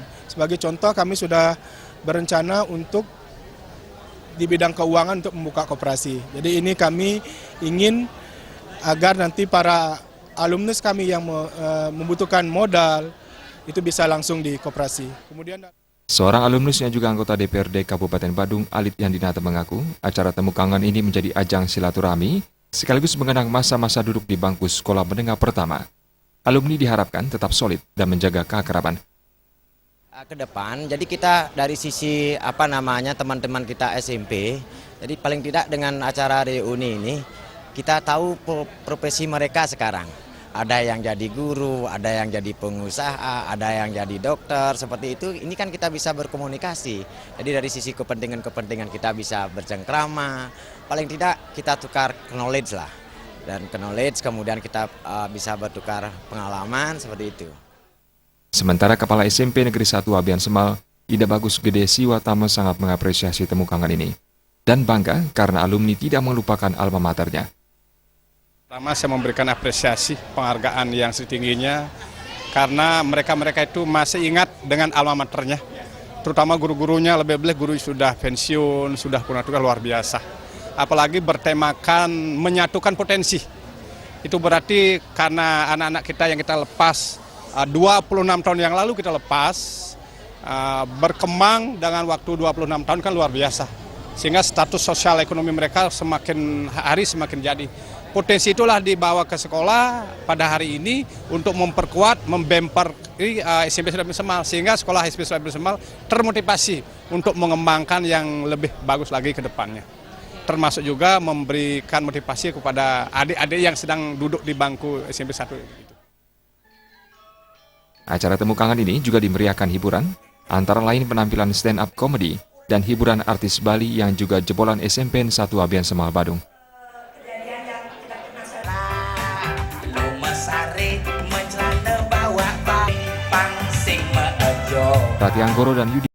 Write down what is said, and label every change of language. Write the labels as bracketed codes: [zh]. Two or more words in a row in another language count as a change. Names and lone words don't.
[id] Sebagai contoh, kami sudah berencana untuk di bidang keuangan untuk membuka koperasi. Jadi ini kami ingin agar nanti para alumnus kami yang membutuhkan modal itu bisa langsung di koperasi. Kemudian seorang alumnus yang juga anggota DPRD Kabupaten Badung, Alit Yandinata mengaku, acara temu kangen ini menjadi ajang silaturahmi sekaligus mengenang masa-masa duduk di bangku sekolah menengah pertama. Alumni diharapkan tetap solid dan menjaga keakraban. Ke depan, jadi kita dari sisi teman-teman kita SMP, jadi paling tidak dengan acara reuni ini kita tahu profesi mereka sekarang. Ada yang jadi guru, ada yang jadi pengusaha, ada yang jadi dokter, seperti itu. Ini kan kita bisa berkomunikasi. Jadi dari sisi kepentingan kita bisa bercengkrama, paling tidak kita tukar knowledge lah. Dan knowledge kemudian kita bisa bertukar pengalaman, seperti itu. Sementara Kepala SMP Negeri 1 Abian Semal, Ida Bagus Gede Siwatama sangat mengapresiasi temu kangen ini. Dan bangga karena alumni tidak melupakan alma maternya. pertama saya memberikan apresiasi penghargaan yang setingginya karena mereka itu masih ingat dengan alma maternya. Terutama guru-gurunya, lebih-lebih guru sudah pensiun, sudah tugas luar biasa. Apalagi bertemakan menyatukan potensi. Itu berarti karena anak-anak kita yang kita lepas 26 tahun yang lalu kita lepas, berkembang dengan waktu 26 tahun kan luar biasa. Sehingga status sosial ekonomi mereka semakin hari semakin jadi. Potensi itulah dibawa ke sekolah pada hari ini untuk memperkuat, membemper SMP Abian Semal, sehingga sekolah SMP Abian Semal termotivasi untuk mengembangkan yang lebih bagus lagi ke depannya. Termasuk juga memberikan motivasi kepada adik-adik yang sedang duduk di bangku SMP 1. Acara temu kangen ini juga dimeriahkan hiburan, antara lain penampilan [en] stand-up comedy [id] dan hiburan artis Bali yang juga jebolan SMPN 1 Abian Semal Badung. Rati Anggoro dan Yudi